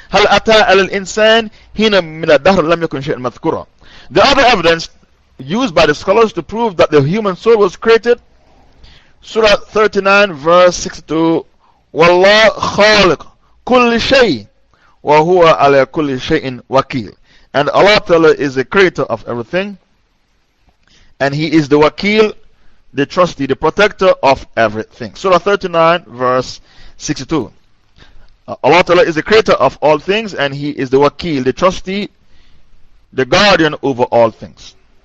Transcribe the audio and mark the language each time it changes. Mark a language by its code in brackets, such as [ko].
[ar] هل أتى على الإنسان حين من الدهر لم يكن شيئا مذكورا. [en] The other evidence used by the scholars to prove that the human soul was created, Surah 39 verse 62. [ar] والله خالق كل شيء وهو على كل شيء وكيل. [en] And Allah Ta'ala is the creator of everything, and He is the wakil, the trustee, the protector of everything. Surah 39 verse 62. Allah Ta'ala is the creator of all things, and He is the wakil, the trustee, the guardian over all things.